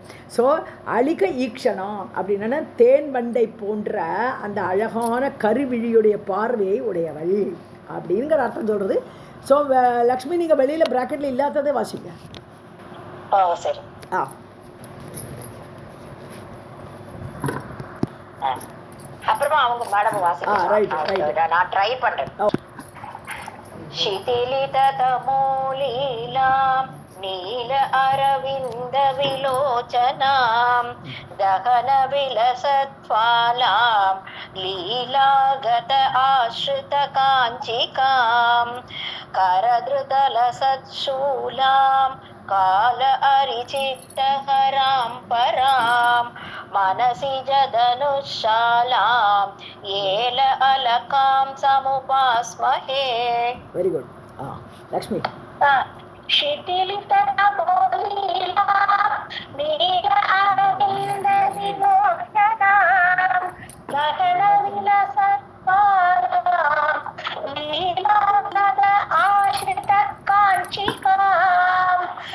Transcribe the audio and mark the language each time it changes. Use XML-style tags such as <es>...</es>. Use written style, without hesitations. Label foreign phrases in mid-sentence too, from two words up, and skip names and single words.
<ta>ஸோ</ta> <sa>अलिक ईक्षणा</sa> <ta>அப்படின்னா தேன் வண்டை போன்ற அந்த அழகான கருவிழியுடைய பார்வையை உடையவள் அப்படிங்கிற அர்த்தம் சொல்கிறது. ஸோ லக்ஷ்மி, நீங்கள் வெளியில் ப்ராக்கெட்டில் இல்லாததை வாசிங்க. சரி. அப்புறமா அவங்க மேடம் வாசிக்க நான் ட்ரை பண்றேன்.</ta> <sa>शिथिलित तमोलीलां नील अरविन्द विलोचनां दहन विलसत्वालां लीलागत आश्रित काञ्चिकां करधृतलसत्शूलां काल अरिचित्तहरां परां मनसि जदनुशालां येल अलकां समुपास्महे.</sa> <en>very good. लक्ष्मी.</en> <sa>शिथिलित तमोलीलां नील अरविन्द विलोचनां दहन विलसत्वालां लीलागत आश्रित काञ्चिकां</sa>